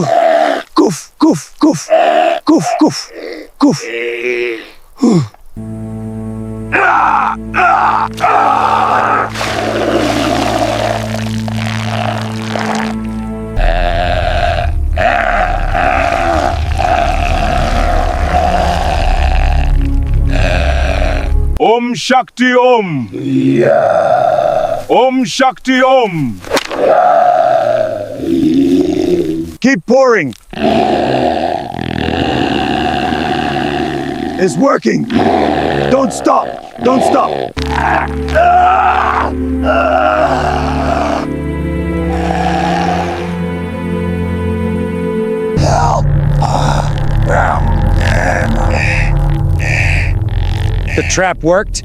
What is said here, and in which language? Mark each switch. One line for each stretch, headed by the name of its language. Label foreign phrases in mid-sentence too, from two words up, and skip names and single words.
English: Goof, goof, goof, goof, goof, goof. Ooh. Ah! Ah!
Sanskrit: Ah! Om Shakti Om.
English: Yeah.
Sanskrit: Om Shakti Om.
English: Keep pouring. It's working. Don't stop. Don't stop. The trap worked.